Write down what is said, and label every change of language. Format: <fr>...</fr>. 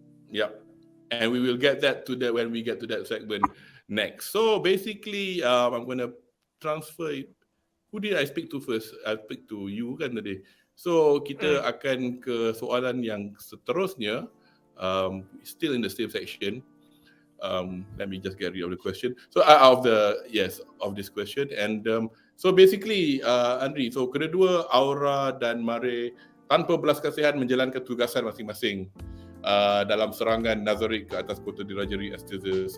<en>Yeah, and we will get that to that when we get to that segment next. So basically, I'm gonna transfer it. Who did I speak to first? I speak to you</en> <ms>kan tadi. So kita akan ke soalan yang seterusnya.</ms> <en>Still in the same section. Let me just get rid of the question. So of this question. And so basically,</en> <ms>Andri, so kedua Aura dan Mare tanpa belas kasihan menjalankan tugasan masing-masing dalam serangan Nazarik ke atas kota dirajari Asteza.</ms>